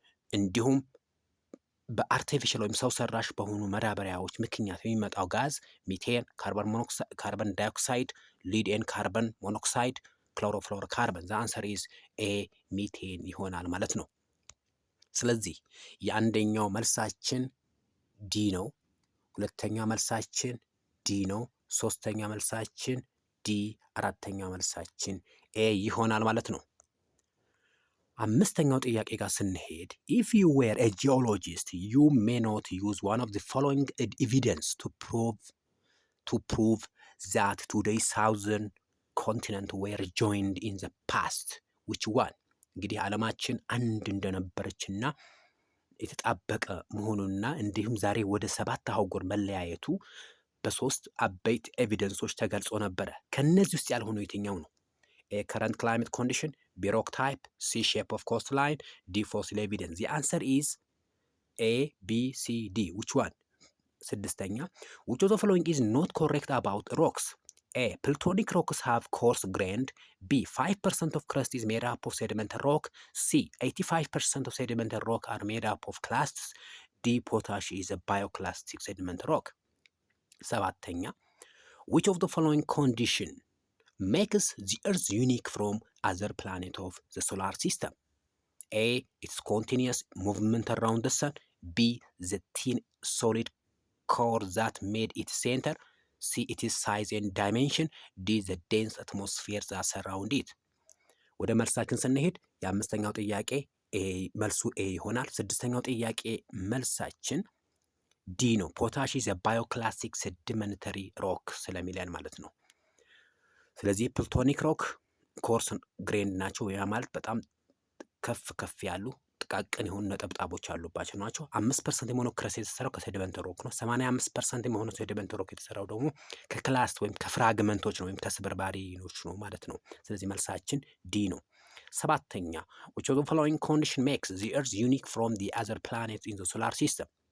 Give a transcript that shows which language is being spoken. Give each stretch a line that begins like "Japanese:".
Amharic: እንዲሁም በአርቲፊሻል ወይም ሰው ሰራሽ በሆኑ መዳበሪያዎች ምክንያት የሚመጣው ጋዝ ሚቴን፣ ካርበን ዳይኦክሳይድ፣ ሊድ ኤንድ ካርበን ሞኖክሳይድ፣ ክሎሮፍሎሮ ካርበን።
English: ዘ አንሰር ኢዝ ኤ ሚቴን
Amharic: ይሆናል ማለት ነው። ስለዚህ የአንደኛው መልሳችን ዲ ነው። ሁለተኛ መልሳችን ዲ ነው። ሶስተኛ መልሳችን ዲ፣ አራተኛ መልሳችን ኤ ይሆናል ማለት ነው። አምስተኛው ጥያቄ ጋር ስንሄድ
English: if you were a geologist you may not use one of the following evidence to prove that today's southern continent were joined in the past which one?
Amharic: እንግዲህ ዓለማችን አንድ እንደነበረችና የተጣበቀ መሆኑንና እንዲሁም ዛሬ ወደ 7 አህጉር መለያየቱ በሶስት አበይት ኤቪደንሶች ተገልጾ ነበረ። ከነዚህ ውስጥ ያልሆነው የትኛው ነው?
English: A current climate condition, B rock type, C shape of coastline, D fossil evidence. The answer is A, B, C, D. Which one?
Amharic: ስድስተኛ
English: which of the following is not correct about rocks? A. Plutonic rocks have coarse grained. B. 5% of crust is made up of sedimentary rock. C. 85% of sedimentary rock are made up of clasts. D. Potash is a bioclastic sedimentary rock.
Amharic: ሰባተኛ
English: which of the following condition makes the earth unique from other planets of the solar system? A. Its continuous movement around the sun. B. The thin solid core that made its center. C. Its size and dimension. D. The dense atmosphere that surround it.
Amharic: ወደ መልሳችን ስንሄድ የአምስተኛው ጥያቄ መልሱ ኤ ይሆናል። ስድስተኛው ጥያቄ መልሳችን ዲ ነው።
English: ፖታሽ ኢዝ ባዮክላስቲክ ሴዲመንተሪ ሮክ
Amharic: ስለሚለን ማለት ነው። ስለዚህ ፕሉቶኒክ ሮክ ኮርስ ግሬንድ ናቸው። ያ ማለት በጣም ከፍ ያሉ ጥቃቅን የሆኑ ነጠብጣቦች ያሉባቸው ናቸው። 5% የሆነው ክረስት የተሰራው ከሴዲመንተሪ ሮክ ነው። 85% የሆነው ሴዲመንተሪ ሮክ የተሰራው ደግሞ ከክላስት ወይም ከፍራግመንቶች ነው ወይም ከስብርባሪዎች ነው ማለት ነው። ስለዚህ መልሳችን ዲ ነው። ሰባተኛ
English: which of the following condition makes the earth unique from the other planets in the solar system?